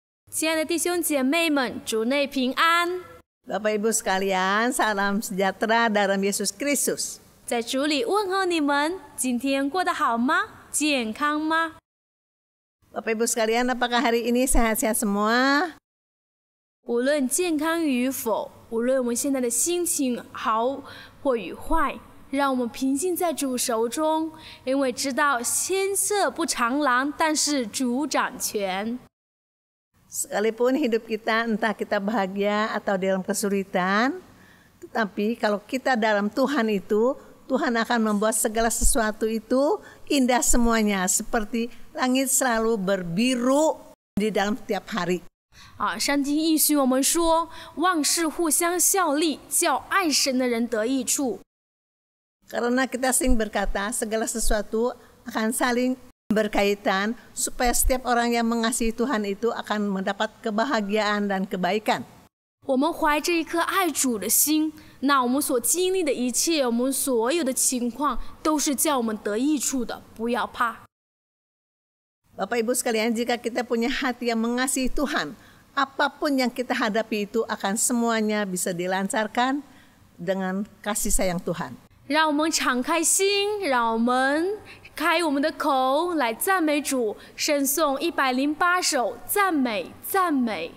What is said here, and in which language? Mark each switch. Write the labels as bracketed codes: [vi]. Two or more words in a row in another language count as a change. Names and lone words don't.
[zh] 亲爱的弟兄姐妹们，主内平安。 [id] Bapak Ibu sekalian, salam sejahtera dalam Yesus Kristus。 [zh] 在主里问候你们，今天过得好吗？健康吗？ [id] Bapak Ibu sekalian, apakah hari ini sehat-sehat semua? [zh] 无论健康与否，无论我们现在的心情好或与坏，让我们平静在主手中，因为知道天色不长廊，但是主掌权。 [id] Sekalipun hidup kita, entah kita bahagia atau dalam kesulitan, tetapi kalau kita dalam Tuhan itu, Tuhan akan membuat segala sesuatu itu indah semuanya, seperti langit selalu berbiru di dalam setiap hari. [zh] 圣经应许我们说，万事互相效力，叫爱神的人得益处。 [id] Karena kita sering berkata, segala sesuatu akan saling berkaitan supaya setiap orang yang mengasihi Tuhan itu akan mendapat kebahagiaan dan kebaikan. [zh] 我们怀着一颗爱主的心，那我们所经历的一切，我们所有的情况，都是叫我们得益处的，不要怕。 [id] Bapak Ibu sekalian, jika kita punya hati yang mengasihi Tuhan, apapun yang kita hadapi itu akan semuanya bisa dilancarkan dengan kasih sayang Tuhan. [zh] 让我们敞开心，让我们开我们的口来赞美主，圣颂108首赞美赞美。